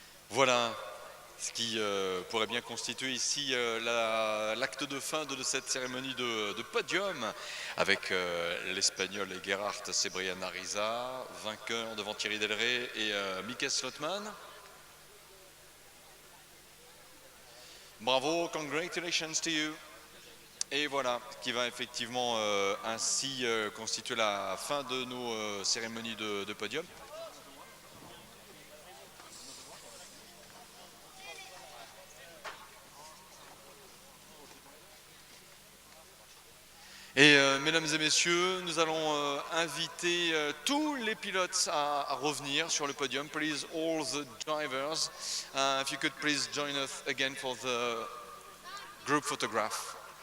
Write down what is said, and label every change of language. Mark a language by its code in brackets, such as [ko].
[fr] Voilà ce qui pourrait bien constituer ici l'acte de fin de cette cérémonie de podium avec l'Espagnol Gerhard Cebrian Ariza, vainqueur devant Thierry Delray et Mikel Slotman. [en] Bravo, congratulations to you. [fr] Et voilà, qui va effectivement ainsi constituer la fin de nos cérémonies de podium. Et mesdames et messieurs, nous allons inviter tous les pilotes à revenir sur le podium. [en] Please, all the drivers, if you could please join us again for the group photograph.